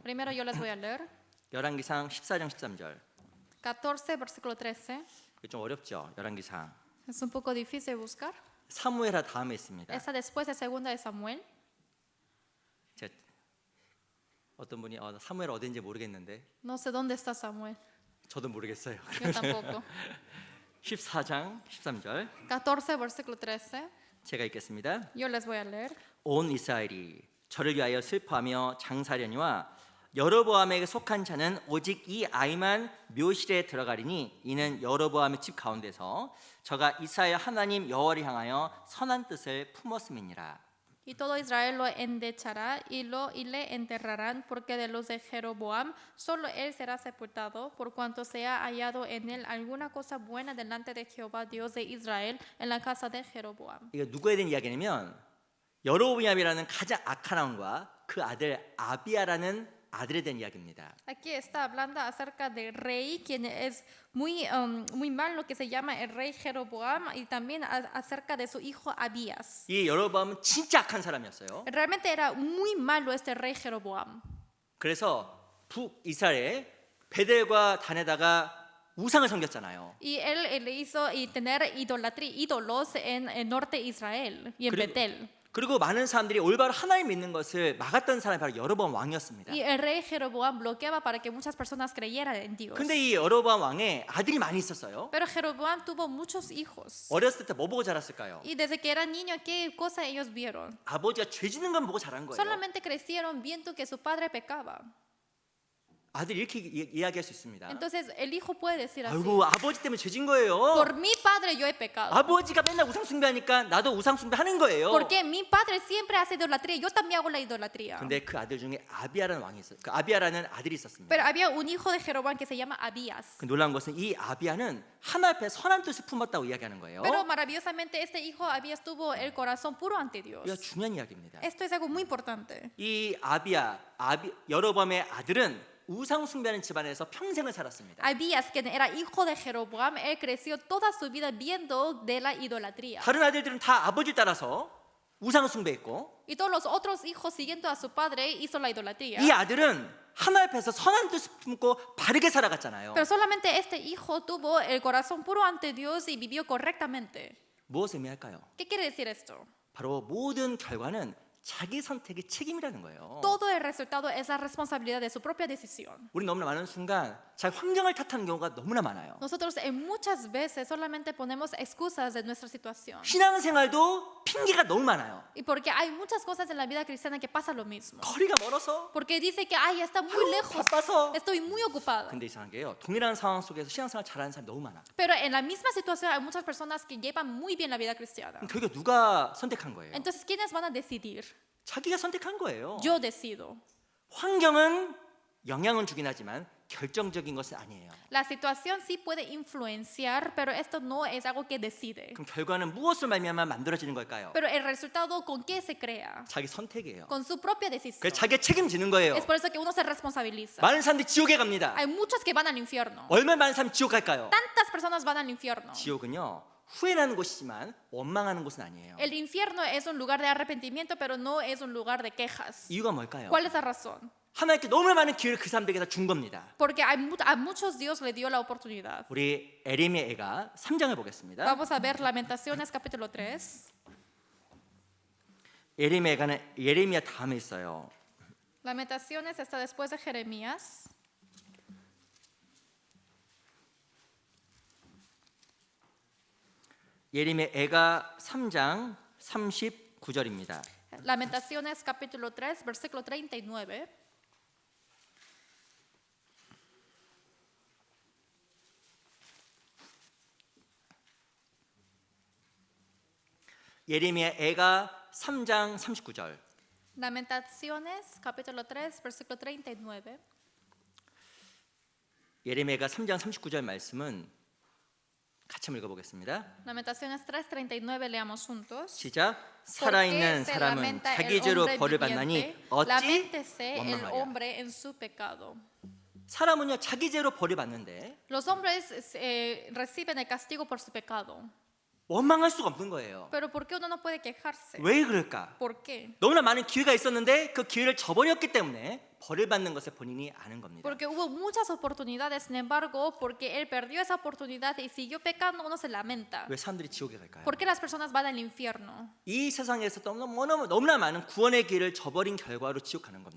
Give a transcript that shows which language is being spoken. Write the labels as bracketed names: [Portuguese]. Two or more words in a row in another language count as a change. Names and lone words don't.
[Spanish] Primero yo les voy a leer. [Korean] 열왕기상 14장 13절. [Spanish] 14 versículo 13. [Korean] 이게 좀 어렵죠. 열왕기상. [Spanish] Es un poco difícil de buscar. [Korean] 사무엘하 다음에 있습니다. [Spanish] Está después de segunda de Samuel. [Korean] 제가 어떤 분이 사무엘 어딘지 모르겠는데 [Spanish] No sé dónde está Samuel. [Korean] 저도 모르겠어요. [Spanish] Yo tampoco. [Korean] 14장 13절 [Spanish] 14 versículo 13. [Korean] 제가 읽겠습니다. [Spanish] Yo les voy a leer. [Korean] 온 이스라엘이 저를 위하여 슬퍼하며 장사하려니와 여로보암에게 속한 자는 오직 이 아이만 묘실에 들어가리니 이는 여로보암의 집 가운데서 저가 이스라엘 하나님 여호와를 향하여 선한 뜻을 품었음이니라. [Spanish] Y todo Israel lo endechará y le enterrarán, porque de los de Jeroboam solo él será sepultado, por cuanto se ha hallado en él alguna cosa buena delante de Jehová Dios de Israel en la casa de Jeroboam. [Korean] 이거 누구에 대한 이야기냐면 여로보암이라는 가장 악한 왕과 그 아들 아비야라는 아들에 대한 이야기입니다. [Spanish] Aquí está hablando acerca del rey, quien es muy malo, que se llama el rey Jeroboam, y también acerca de su hijo Abías. [Korean] 이 여로보암은 진짜 악한 사람이었어요. [Spanish] Realmente era muy malo este rey Jeroboam. [Korean] 그래서 북이스라엘에 베델과 단에다가 우상을 섬겼잖아요. [Spanish] Y él le hizo tener ídolos en el norte de Israel y en Betel. [Korean] 그리고 많은 사람들이 올바로 하나님 믿는 것을 막았던 사람이 바로 여로보암 왕이었습니다. [Spanish] Y el rey Jeroboam bloqueaba para que muchas personas creyeran en Dios. [Korean] 근데 이 여로보암 왕에 아들이 많이 있었어요. [Spanish] Pero Jeroboam tuvo muchos hijos. [Korean] 어렸을 때 뭐 보고 자랐을까요? [Spanish] Y desde que eran niños, ¿qué cosa ellos vieron? [Korean] 아버지가 죄 짓는 건 보고 자란 거예요. [Spanish] Solamente crecieron viendo que su padre pecaba. [Korean] 아들이 이렇게 이야기할 수 있습니다. [Spanish] Entonces el hijo puede decir así: [Korean] 아이고 아버지 때문에 죄 진 거예요. [Spanish] por mi padre yo he pecado. [Korean] 아버지가 맨날 우상 숭배하니까 나도 우상 숭배하는 거예요. [Spanish] Porque mi padre siempre hace idolatría, yo también hago la idolatría. [Korean] 근데 그 아들 중에 아비야라는 왕이 있어요. 그 아비야라는 아들이 있었습니다. [Spanish] Pero había un hijo de Jeroboam que se llama Abías. [Korean] 그 놀라운 것은 이 아비야는 하나님 앞에 선한 뜻을 품었다고 이야기하는 거예요. [Spanish] Pero maravillosamente este hijo Abías tuvo el corazón puro ante Dios. [Korean] 이거 중요한 이야기입니다. [Spanish] Esto es algo muy importante. [Korean] 이 여로보암의 아들은 우상 숭배하는 집안에서 평생을 살았습니다. [Spanish] Abías, quien era hijo de Jeroboam, él creció toda su vida viendo de la idolatría. [Korean] 다른 아들들은 다 아버지 따라서 우상 숭배했고 [Spanish] Y todos los otros hijos, siguiendo a su padre, hizo la idolatría. [Korean] 이 아들은 하나님 앞에서 선한 뜻을 품고 바르게 살아갔잖아요. [Spanish] Pero solamente este hijo tuvo el corazón puro ante Dios y vivió correctamente. [Korean] 무엇을 의미할까요? [Spanish] ¿Qué quiere decir esto? [Korean] 바로 모든 결과는 자기 선택의 책임이라는 거예요. [Spanish] Todo el resultado es la responsabilidad de su propia decisión. [Korean] 우리 너무나 많은 순간 자기 환경을 탓하는 경우가 너무나 많아요. [Spanish] Nosotros muchas veces solamente ponemos excusas de nuestra situación. [Korean] 신앙생활도 핑계가 너무 많아요. [Spanish] Y porque hay muchas cosas en la vida cristiana que pasa lo mismo. [Korean] 거리가 멀어서, [Spanish] Porque dice que, ay, está muy lejos, [Korean] 바빠서. [Spanish] estoy muy ocupado. [Korean] 근데 이상한 게요. 동일한 상황 속에서 신앙생활 잘하는 사람이 너무 많아. [Spanish] Pero en la misma situación hay muchas personas que llevan muy bien la vida cristiana. [Korean] 그럼 결국 누가 선택한 거예요? [Spanish] Entonces, ¿quiénes van a decidir? [Korean] 자기가 선택한 거예요. [Spanish] Yo decido. [Korean] 환경은 영향은 주긴 하지만 결정적인 것은 아니에요. [Spanish] La situación sí puede influenciar, pero esto no es algo que decide. [Korean] 그럼 결과는 무엇을 말미암아 만들어지는 걸까요? [Spanish] Pero el resultado, ¿con qué se crea? [Korean] 자기 선택이에요. [Spanish] Con su propia decisión. [Korean] 그래서 자기가 책임지는 거예요. [Spanish] Es por eso que uno se responsabiliza. [Korean] 많은 사람들이 지옥에 갑니다. [Spanish] Hay muchos que van al infierno. [Korean] 얼마나 많은 사람이 지옥 갈까요? [Spanish] Tantas personas van al infierno. [Korean] 지옥은요, 후회나는 곳이지만 원망하는 곳은 아니에요. [Spanish] El infierno es un lugar de arrepentimiento, pero no es un lugar de quejas. [Korean] 이유가 뭘까요? [Spanish] ¿Cuál es la razón? [Korean] 하나님께 너무나 많은 기회를 그 사람들에게 다 준 겁니다. [Spanish] Porque a muchos Dios le dio la oportunidad. [Korean] 우리 에레미야 애가 3장을 보겠습니다. [Spanish] Vamos a ver Lamentaciones capítulo 3. [Korean] 예레미야 다음에 있어요. [Spanish] Lamentaciones está después de Jeremías. [Korean] 예레미야 애가 3장 39절입니다. [Spanish] Lamentaciones capítulo 3, versículo 39. [Korean] 예레미야 애가 3장 39절. [Spanish] Lamentaciones capítulo 3, versículo 39. [Korean] 예레미야가 3장 39절 말씀은 같이 한번 읽어보겠습니다. [Spanish] Lamentaciones 3, 39 leamos juntos. [Korean] 시작. [Spanish] ¿Por [Korean] 살아있는 [Spanish] qué se [Korean] 사람은 [Spanish] lamenta [Korean] 자기 [Spanish] el [Korean] 죄로 [Spanish] hombre [Korean] 벌을 [Spanish] viviente? [Korean] 받나니 어찌 [Spanish] Laméntese el [Korean] 원망하랴. [Spanish] hombre en su pecado. [Korean] 사람은요 자기 죄로 벌을 받는데 [Spanish] Los hombres reciben el castigo por su pecado. [Korean] 원망할 수가 없는 거예요. [Spanish] Pero ¿por qué uno no puede quejarse? [Korean] 왜 그럴까? [Spanish] ¿Por qué? [Korean] 너무나 많은 기회가 있었는데 그 기회를 저버렸기 때문에 벌을 받는 것을 본인이 아는 겁니다. [Spanish] Porque hubo muchas oportunidades, sin embargo, porque él perdió esa oportunidad y siguió pecando, uno se lamenta. [Korean] 왜 사람들이 지옥에 갈까요? [Spanish] ¿Por qué las personas van al infierno? [Korean] 이 세상에서 너무나 많은 구원의 기회를 저버린 결과로 지옥 가는 겁니다.